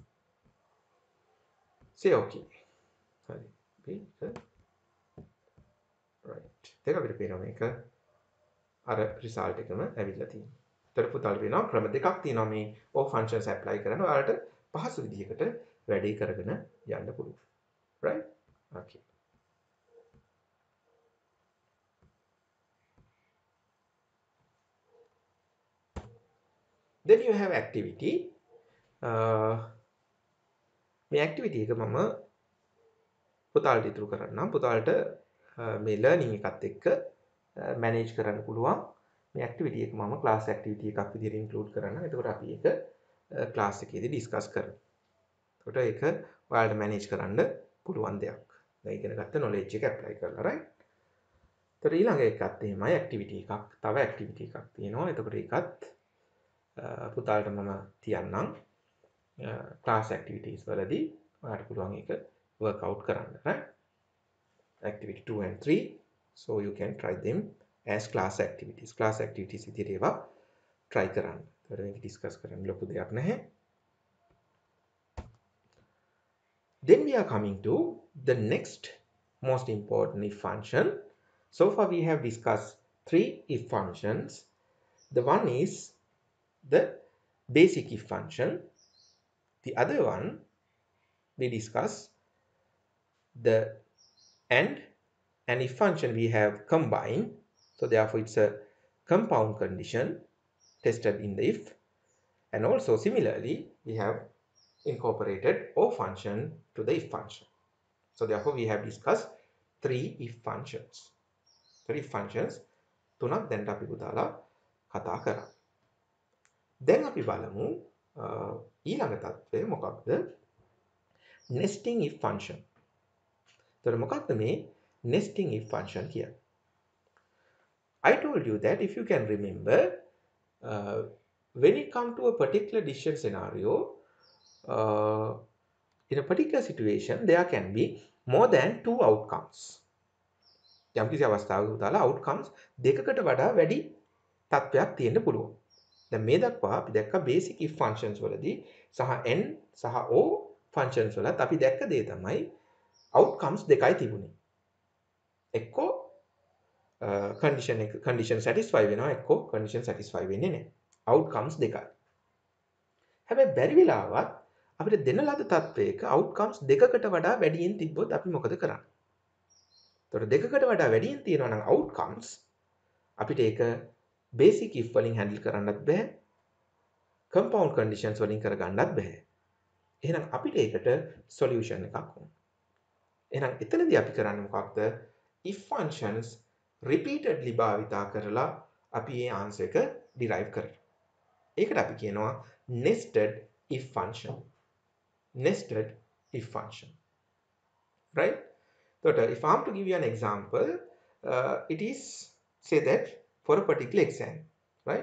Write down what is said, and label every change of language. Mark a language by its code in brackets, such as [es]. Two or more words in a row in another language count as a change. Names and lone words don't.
[en] say okay. [si] හරි. මේක right. දැන් අපිට පේනවා මේක අර රිසල්ට් එකම ඇවිල්ලා තියෙනවා. ඒතර පුතාල වෙනවා ක්‍රම දෙකක් තියෙනවා මේ [en] O functions apply [si] කරන. ඔයාලට පහසු විදිහකට වැඩේ කරගෙන යන්න පුළුවන්. [en] right? okay. then you have activity. [si] මේ activity එක මම පුතාලට ඉතුරු කරන්නම්. පුතාලට මේ learning එකත් එක්ක manage කරන්න පුළුවන්. මේ activity එක මම [en] class activity [si] එකක් විදිහට include කරනවා. එතකොට අපි ඒක class එකේදී discuss කරමු. එතකොට ඒක ඔයාලට manage කරන්න පුළුවන් දෙයක්. දැන් ඉගෙන ගත්ත knowledge එක apply කරලා right. එතකොට ඊළඟ එකත් එහෙමයි activity එකක්. තව activity එකක් තියෙනවා. එතකොට ඒකත් පුතාලට මම තියන්නම් [en] class activities [si] වලදී ඔයාලට පුළුවන් ඒක [en] work out [si] කරන්න right. [en] activity 2 and 3 so you can try them as class activities [si] විදිහට ඒවා try කරන්න. ඒතර මේක discuss කරන්න ලොකු දෙයක් නැහැ. [en] then we are coming to the next most important if function. So far we have discussed 3 if functions. The one is the basic if function. The other one we discuss the and if function we have combined. So therefore it's a compound condition tested in the if. And also similarly we have incorporated O function to the if function. So therefore we have discussed 3 if functions. 3 if functions [si] තුනක් දැන් අපි පුතාලා කතා කරා. දැන් අපි බලමු ඊළඟ තත්ත්වය මොකක්ද? [en] nesting if function. [si] එතකොට මොකක්ද මේ [en] nesting if function [si] කියන්නේ? [en] I told you that if you can remember when it comes to a particular decision scenario in a particular situation there can be more than 2 outcomes. [si] යම් කිසි අවස්ථාවක උදාලා outcomes දෙකකට වඩා වැඩි තත්ත්වයක් තියෙන්න පුළුවන්. දැන් මේ දක්වා අපි දැක්ක [en] basic if functions [si] වලදී සහ n සහ o functions වලත් අපි දැක්ක දේ තමයි outcomes දෙකයි තිබුණේ. එක්කෝ [en] condition satisfy [si] වෙනවා එක්කෝ [en] condition satisfy [si] වෙන්නේ නැහැ. outcomes දෙකයි. හැබැයි බැරි වෙලාවත් අපිට දෙන ලද තත්ත්වයක outcomes දෙකකට වඩා වැඩියෙන් තිබ්බොත් අපි මොකද කරන්නේ? එතකොට දෙකකට වඩා වැඩියෙන් තියෙනවා නම් outcomes අපිට ඒක [en] basic if [si] වලින් handle කරන්නත් බෑ. [en] compound conditions [si] වලින් කරගන්නත් බෑ. එහෙනම් අපිට ඒකට solution එකක් ඕන. එහෙනම් එතනදී අපි කරන්නේ මොකක්ද? [en] if functions repeatedly [si] භාවිතා කරලා අපි මේ answer එක derive කරනවා. ඒකට අපි කියනවා [en] nested if function. Nested if function. Right? So if I'm to give you an example, it is say that for a particular exam, right?